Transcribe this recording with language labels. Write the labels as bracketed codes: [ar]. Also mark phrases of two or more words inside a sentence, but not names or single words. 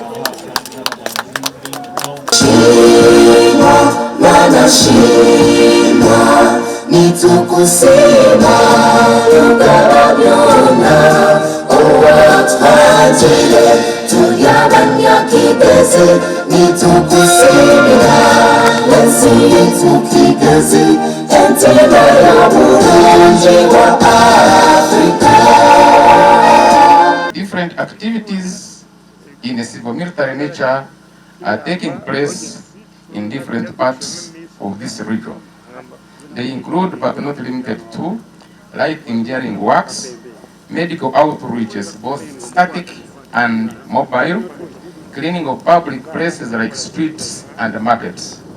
[cgg] Nitukusima ukarabyona uwatwagire tuyabanya Kigezi nitukusimira lensi yitu Kigezi entima y'obulungi bwa Africa. [en] Different activities in a civil military nature are taking place in different parts of this region. They include, but not limited to, light engineering works, medical outreaches, both static and mobile, cleaning of public places like streets and markets.